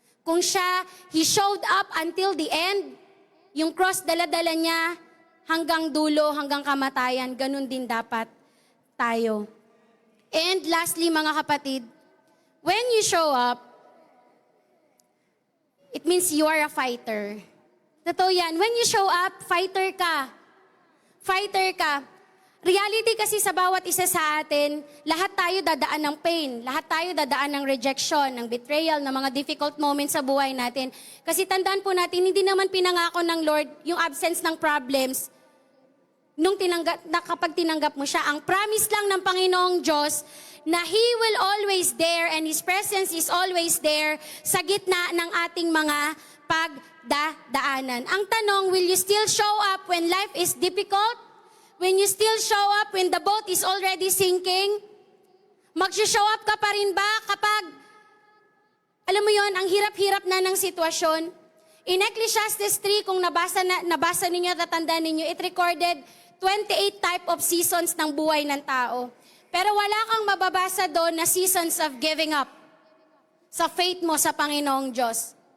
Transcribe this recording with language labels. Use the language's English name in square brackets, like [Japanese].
[Filipino] Kung siya, [English] He showed up until the end. [Filipino] Yung cross, dala-dala niya hanggang dulo, hanggang kamatayan. Ganun din dapat tayo. [English] And lastly, mga kapatid, when you show up, it means you are a fighter. [Filipino] Totoo yan. [English] When you show up, fighter ka. [Filipino] Fighter ka. Reality kasi sa bawat isa sa atin, lahat tayo dadaan ng pain, lahat tayo dadaan ng rejection, ng betrayal, ng mga difficult moments sa buhay natin. Kasi tandaan po natin, hindi naman pinangako ng Lord yung absence ng problems kapag tinanggap mo siya. Ang promise lang ng Panginoong Diyos na [English] He will always there [Filipino] and His presence is always there sa gitna ng ating mga pagdadaanan. [English] Ang tanong, will you still show up when life is difficult? When you still show up when the boat is already sinking? [Filipino] Mag-show up ka pa rin ba kapag, alam mo yon, ang hirap-hirap na ng sitwasyon? In Ecclesiastes 3, kung nabasa ninyo, tatandaan ninyo, [English] it recorded 28 type of seasons [Filipino] ng buhay ng tao. Pero wala kang mababasa doon na seasons of giving up sa faith mo sa Panginoong Diyos.